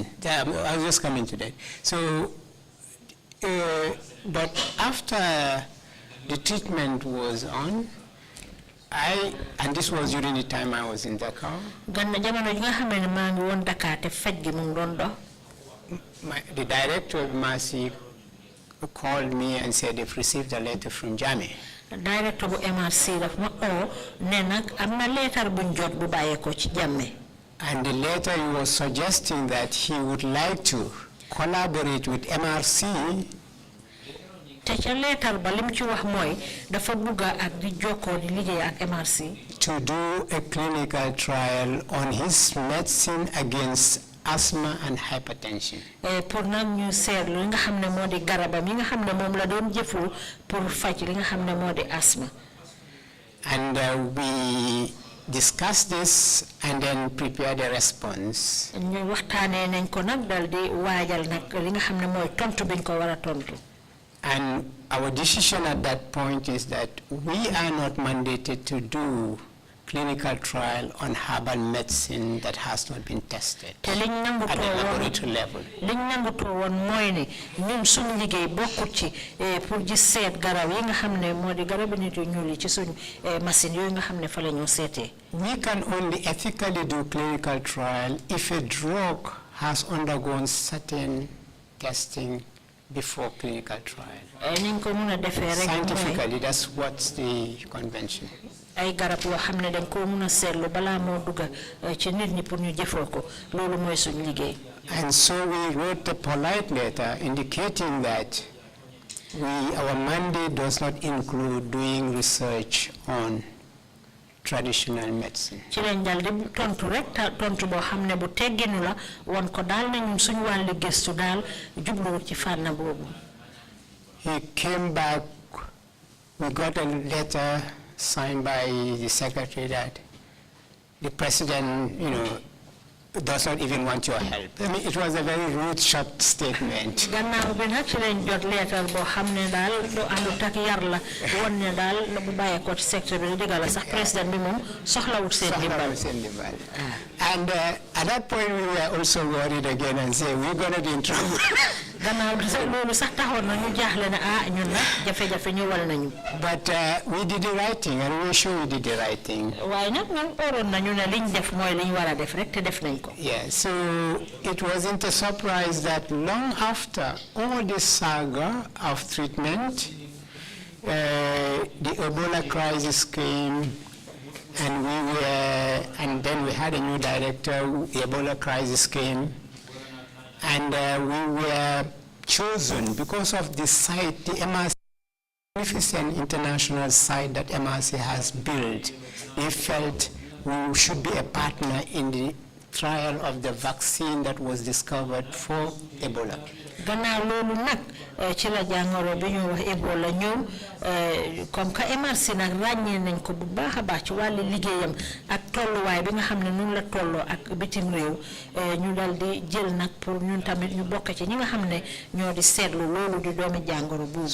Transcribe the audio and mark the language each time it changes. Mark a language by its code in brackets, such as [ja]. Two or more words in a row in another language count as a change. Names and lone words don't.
[en] I was just coming to that. So, but after the treatment was on, and this was during the time I was in Dakar. The director of MRC called me and said they've received a letter from Jammeh. Director of MRC [wo] daf ma oo ne nag am na leetar buñ jot bu bàyyeekoo ci Jammeh. [en] And the letter he was suggesting that he would like to collaborate with MRC. [wo] te ca leetar ba lim ci wax mooy dafa bugga ak di jokkoo di liggéey ak MRC. [en] To do a clinical trial on his medicine against asthma and hypertension. [wo] Pour nag ñu seetlu li nga xam ne moo di garabam yi nga xam ne moom la doon jëfu pour faj li nga xam ne moo di asthma. [en] And we discussed this and then prepared a response. [wo] ñu waxtaanee nañ ko nag dal di waajal nag li nga xam ne mooy tontu biñ ko war a tontu. [en] And our decision at that point is that we are not mandated to do clinical trial on herbal medicine that has not been tested [wo] te liñ nangu [en] at the laboratory level. [wo] liñ nangu to won moy ni ñun suñu liggéey bokkut ci pour ji seet garab yi nga xamne modi garab nit yu ñuul ci suñu machine yooyu nga xamne fa la ñu sété. [en] We can only ethically do clinical trial if a drug has undergone certain testing before clinical trial. [wo] niñ ko mëna défé rek [en] scientifically, that's what's the convention. [wo] ay garab yoo xam ne dañ ko mën a seetlu balaa moo dugg ci nit ñi pour ñu jëfoo ko loolu mooy suñu liggéey. [en] And so we wrote a polite letter indicating that our mandate does not include doing research on traditional medicine. [wo] ci lañ dal di tontu rek tontu boo xam ne bu tegginu la won ko daal ne ñun suñu wàllu gëstu daal jubluwut ci fànn boobu. [en] He came back, we got a letter signed by the secretary that the president, does not even want your help. I mean, it was a very rude, short statement. [wo] Gannaaw bi nag ci lañ jot leetar boo xam ne daal du àndut ak yar la won ne daal bu bàyyee ko ci secteur bi digal la sax président bi moom soxlawut seen dimbal. [en] And at that point we were also worried again and say we're going to be in trouble. [wo] Gannaaw loolu sax taxoon na ñu jaaxle ne ñun nag jafe-jafe ñëwal nañu. [en] But we did the right thing and we're sure we did the right thing. [wo] waaye nag ñun óoroon nañu ne liñ def mooy liñ war a def rek te def nañ ko. [en] Yeah, so it wasn't a surprise that long after all this saga of treatment, the Ebola crisis came, and then we had a new director. The Ebola crisis came, and we were chosen because of the site, the MRC, magnificent international site that MRC has built. They felt we should be a partner in the trial of the vaccine that was discovered for Ebola. [wo] Gannaaw loolu nag ci la jàngoro bi ñu wax Ebola ñëw [fr] comme que [wo] MRC nag ràññee nañ ko bu baax a baax ci wàllu liggéeyam ak tolluwaay bi nga xam ne noonu la tolloo ak bitim réew ñu dal di jël nag pour ñun tamit ñu bokk ci ñi nga xam ne ñoo di seetlu loolu di doomi jàngoro boobu.